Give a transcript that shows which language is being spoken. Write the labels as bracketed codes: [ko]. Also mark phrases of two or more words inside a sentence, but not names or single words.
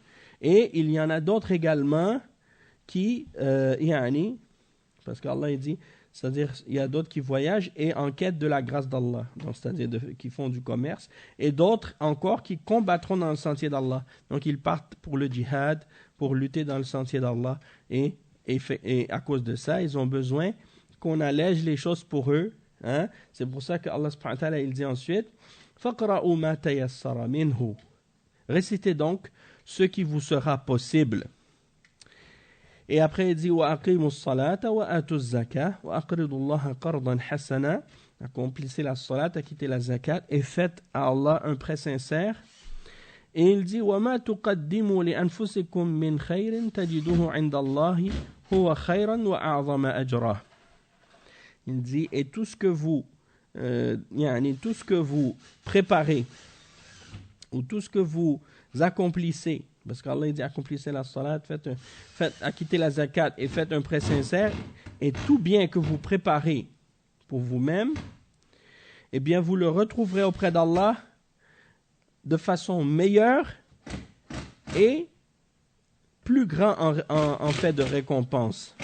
[fr] Et il y en a d'autres également qui, parce qu'Allah dit, c'est-à-dire il y a d'autres qui voyagent et en quête de la grâce d'Allah, donc c'est-à-dire qui font du commerce, et d'autres encore qui combattront dans le sentier d'Allah. Donc ils partent pour le djihad, pour lutter dans le sentier d'Allah, et à cause de ça, ils ont besoin qu'on allège les choses pour eux. C'est pour ça que Allah [ar] سبحانه وتعالى, [fr] il dit ensuite, [ar] فاقرءوا ما تيسر منه. [fr] Récitez donc ce qui vous sera possible. Et après il dit [ar] وأقيموا الصلاة وآتوا الزكاة وأقرضوا الله قرضا حسنا. [fr] Accomplissez la salat, acquittez la zakat et faites à Allah un prêt sincère. Et il dit [ar] وما تقدموا لأنفسكم من خير تجدوه عند الله هو خيرا وأعظم أجرا. [fr] Il dit, et tout ce que vous préparez ou tout ce que vous accomplissez, parce qu'Allah dit accomplissez la salat, faites acquittez la zakat et faites un prêt sincère, et tout bien que vous préparez pour vous-même, eh bien vous le retrouverez auprès d'Allah de façon meilleure et plus grand en fait de récompense.